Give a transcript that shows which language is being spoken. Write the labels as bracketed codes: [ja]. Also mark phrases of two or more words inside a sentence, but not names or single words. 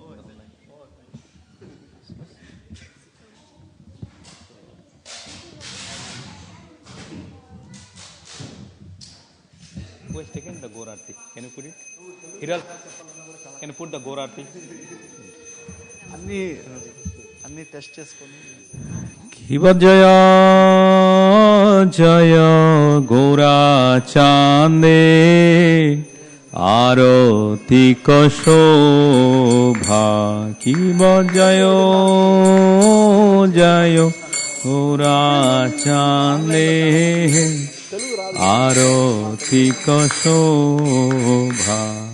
[en] Who has taken the Gaur Aarti? Can you put it? Hiral, can you put the Gaur Aarti? [te] అన్నీ టెస్ట్ చేసుకొని [bn] শিব জয় জয় গৌরা চাঁদে আরতিক শোভা। শিব জয় জয় গৌরা চাঁদে আরতিক শোভা।